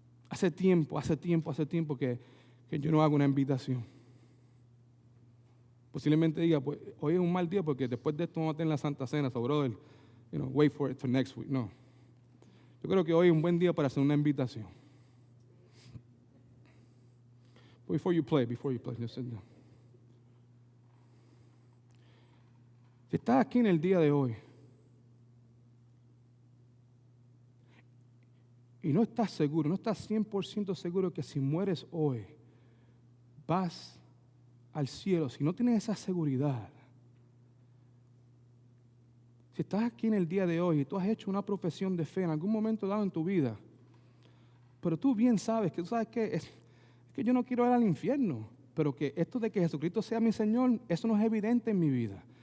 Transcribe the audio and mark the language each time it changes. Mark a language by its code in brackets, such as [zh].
[es] Hace tiempo que yo no hago una invitación. Posiblemente diga, pues hoy es un mal día porque después de esto vamos a tener la Santa Cena, [en] so brother, wait for it for next week. [es] No. Yo creo que hoy es un buen día para hacer una invitación. [en] Before you play, just sit down. [es] Si estás aquí en el día de hoy y no estás seguro, no estás 100% seguro que si mueres hoy vas al cielo, si no tienes esa seguridad, si estás aquí en el día de hoy y tú has hecho una profesión de fe en algún momento dado en tu vida, pero tú bien sabes que es que yo no quiero ir al infierno, pero que esto de que Jesucristo sea mi Señor, eso no es evidente en mi vida.